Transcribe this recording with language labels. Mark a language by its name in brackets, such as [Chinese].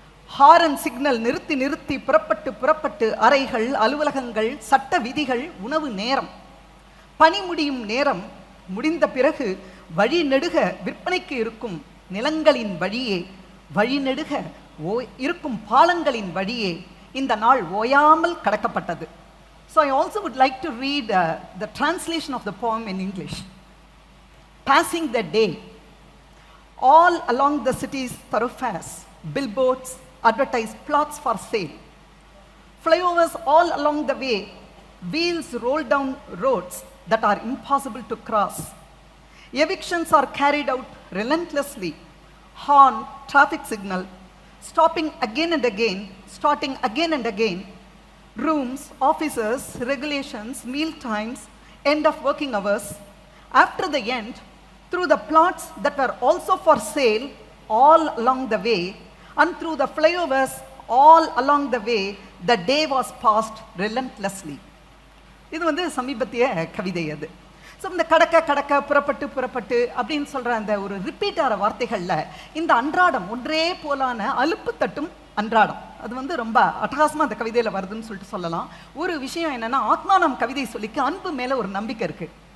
[Tamil] Horn signal நிறுத்தி புறப்பட்டு அறைகள், அலுவலகங்கள், சட்ட விதிகள், உணவு நேரம், பணி முடியும் நேரம், முடிந்த பிறகு வழி நெடுக விற்பனைக்கு இருக்கும் நிலங்களின் வழியே, வழி நெடுக இருக்கும் பாலங்களின் வழியே இந்த நாள் ஓயாமல் கடக்கப்பட்டது. [English] So I also would like to read the translation of the poem in English. Passing the day, all along the city's thoroughfares, billboards advertise plots for sale. Flyovers all along the way, wheels roll down roads that are impossible to cross. Evictions are carried out relentlessly. Horn, traffic signal, stopping again and again, starting again and again. Rooms, offices, regulations, meal times, end of working hours. After the end, through the plots that were also for sale all along the way, and through the flyovers all along the way, the day was passed relentlessly. [Tamil] இது வந்து சமீபத்திய கவிதை அது. So இந்த கடக்க கடக்க புறப்பட்டு புறப்பட்டு அப்படின்னு சொல்கிற அந்த ஒரு ரிப்பீட் ஆகிற வார்த்தைகளில் இந்த அன்றாடம் ஒன்றே போலான அலுப்பு தட்டும் அன்றாடம் அது வந்து ரொம்ப அட்டகாசமாக அந்த கவிதையில் வருதுன்னு சொல்லிட்டு சொல்லலாம். ஒரு விஷயம் என்னென்னா, ஆத்மானம் கவிதை சொல்லிக்கு அன்பு மேலே ஒரு நம்பிக்கை இருக்குது.